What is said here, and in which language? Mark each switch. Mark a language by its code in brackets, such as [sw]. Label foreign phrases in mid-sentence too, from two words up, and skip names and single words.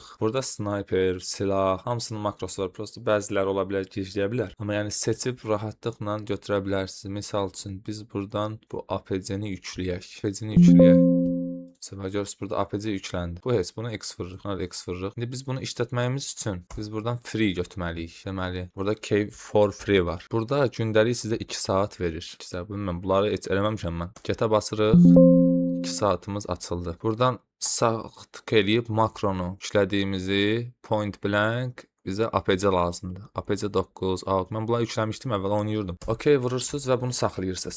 [az] Burada sniper, silah, hamısının makrosu var. Prosta bəziləri ola bilər, gecləyə bilər. Amma yəni seçib rahatlıqla götürə bilərsiniz. Misal üçün biz buradan bu APC-ni yükləyək. APC-ni yükləyək. Səbəb görürsünüz burada APC yükləndi. Bu heç bunu X vırırıq, nə X vırırıq. İndi biz bunu işlətməyimiz üçün biz buradan free götürməliyik. Deməli, burada K [en] for free [az] var. Burada gündəlik sizə 2 saat verir. 2 saat bilmirəm, bunları heç eləməmişəm mən. Get-ə basırıq. 2 saatımız açıldı. Buradan sağ tık eləyib makronu işlədiyimizi Point Blank bizə APC lazımdır. APC 9, out. Mən bunları yükləmişdim, əvvəl oynayırdım. OK vurursunuz və bunu saxlayırsınız.